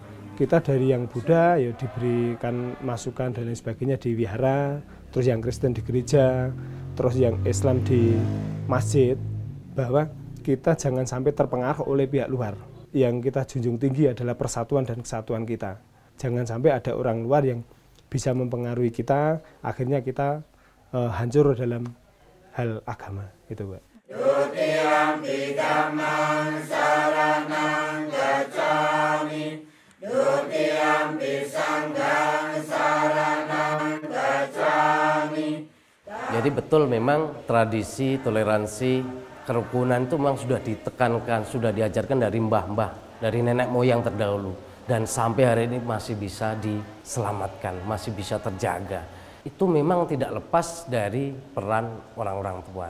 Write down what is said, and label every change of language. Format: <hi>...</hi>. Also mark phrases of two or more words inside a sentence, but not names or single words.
<id>Kita dari yang Buddha ya diberikan masukan dan lain sebagainya di wihara, terus yang Kristen di gereja, terus yang Islam di masjid, bahwa kita jangan sampai terpengaruh oleh pihak luar. Yang kita junjung tinggi adalah persatuan dan kesatuan kita. Jangan sampai ada orang luar yang bisa mempengaruhi kita, akhirnya kita hancur dalam hal agama, gitu, Pak.</id> <pi>Dutiyampi dhammang saranang gacchami, dutiyampi sanghang saranang gacchami.</pi> <id>Jadi betul memang tradisi, toleransi, kerukunan itu memang sudah ditekankan, sudah diajarkan dari mbah-mbah, dari nenek moyang terdahulu. Dan sampai hari ini masih bisa diselamatkan, masih bisa terjaga. Itu memang tidak lepas dari peran orang-orang tua.</id>